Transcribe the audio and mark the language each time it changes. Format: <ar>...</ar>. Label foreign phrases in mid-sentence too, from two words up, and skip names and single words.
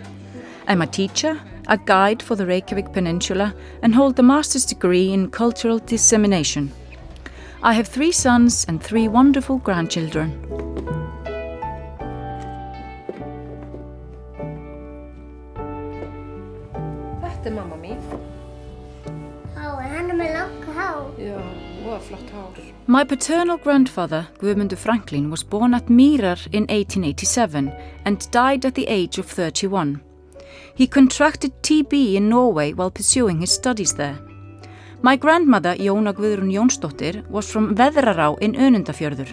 <en>I'm a teacher, a guide for the Reykjavík Peninsula, and hold a master's degree in cultural dissemination. I have 3 sons and 3 wonderful grandchildren.</en> <is>Þetta mamma mín. Hann með langt hár. Já, og flott hár.</is> <en>My paternal grandfather, Guðmundur Franklin, was born at Mýrar in 1887 and died at the age of 31. He contracted TB in Norway while pursuing his studies there. My grandmother, Jóna Guðrún Jónsdóttir, was from Veðrará in Önundarfjörður.</en>